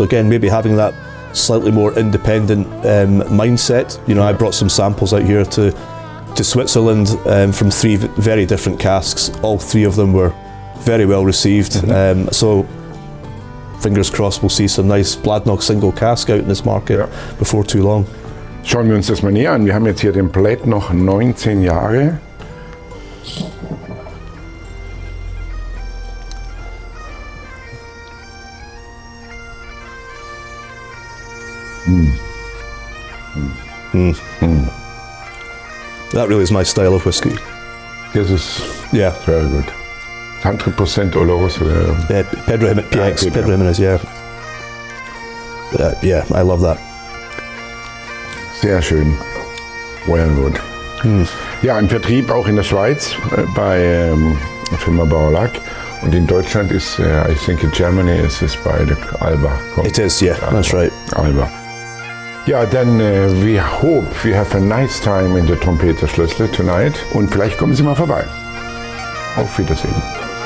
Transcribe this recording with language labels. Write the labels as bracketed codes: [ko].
[en] So again, maybe having that slightly more independent mindset. I brought some samples out here to Switzerland from 3 very different casks. All 3 of them were very well received. So fingers crossed we'll see some nice Bladnoch single cask out in this market before too long. [de] Schauen wir uns das mal näher an. Wir haben jetzt hier den Bladnoch 19 Jahre. [en] That really is my style of whiskey. This is very good. 100% Oloroso. Pedro Jimenez, I love that. [de] Sehr schön. [en] Well good. [de] Ja, im Vertrieb auch in der Schweiz bei der Firma Baur. Und in Deutschland ist, [en] I think in Germany is by the Alba. It is, that's right. Alba. Ja, then we hope we have a nice time in the Trompeterschlössle tonight. [de] Und vielleicht kommen Sie mal vorbei. Auf Wiedersehen.